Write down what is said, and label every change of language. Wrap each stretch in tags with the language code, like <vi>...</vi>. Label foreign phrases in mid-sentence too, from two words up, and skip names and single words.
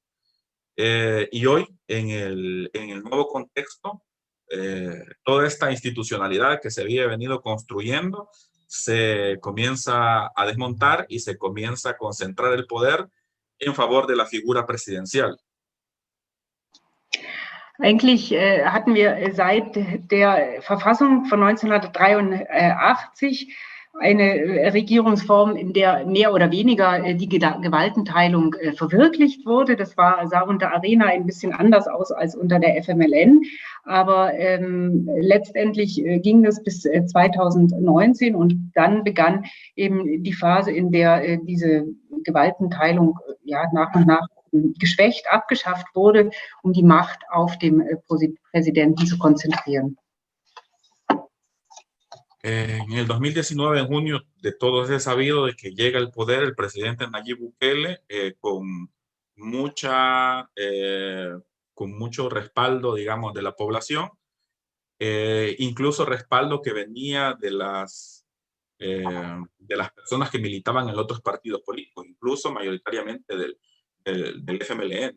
<es>Y hoy, en el nuevo contexto, toda esta institucionalidad que se había venido construyendo se comienza a desmontar y se comienza a concentrar el poder en favor de la figura presidencial.</es> <de>Eigentlich hatten wir seit der Verfassung von 1983 eine Regierungsform, in der mehr oder weniger die Gewaltenteilung verwirklicht wurde. Das sah unter Arena ein bisschen anders aus als unter der FMLN. Aber letztendlich ging das bis 2019 und dann begann eben die Phase, in der diese Gewaltenteilung ja nach und nach geschwächt, abgeschafft wurde, um die Macht auf dem Präsidenten zu konzentrieren.</de> <es>En el 2019, en junio, de todos es sabido de que llega al poder el presidente Nayib Bukele con mucho respaldo, digamos, de la población, incluso respaldo que venía de las personas que militaban en otros partidos políticos, incluso mayoritariamente del FMLN.</es>